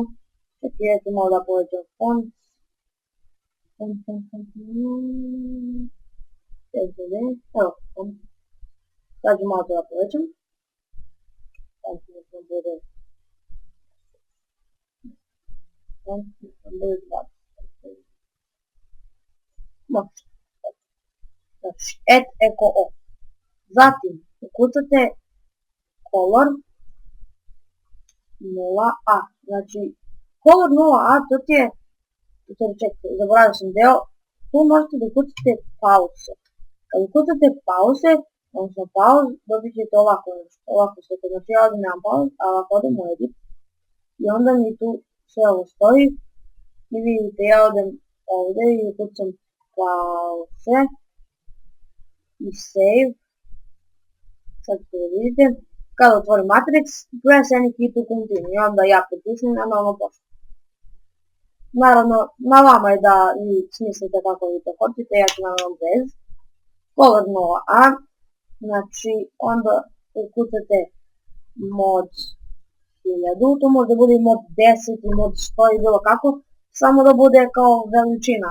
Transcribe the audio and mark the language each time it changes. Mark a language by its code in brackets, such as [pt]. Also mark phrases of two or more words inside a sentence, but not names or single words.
[sr] Čekaj, ja ću malo da povećam font. Evo, sad ću malo to da povećam. Sad ću da bude znači, @eco. Zatim ukucate color 0a. Znači, color 0a to ti je, čekaj, zaboravio sam deo, tu možete da ukucate pause. Kad ukucate pause, odnosno pause, dobit ćete ovako sve. Znači, ja ovdje nemam pause, a ovako odem u edit i onda mi tu sve ovo stoji i vidite, ja odem ovdje i ukucam pause i save. Sad ćete da vidite, kada otvorim Matrix, [en] press any key to continue [sr] i onda ja pritisnem na novo pošto. Naravno, na vama je da vi smislite kako vi to hoćete, ja ću naravno bez. Color 0a, znači onda ukucate mod 1000, to može da bude i mod 10 i mod 100 i bilo kako, samo da bude kao veličina.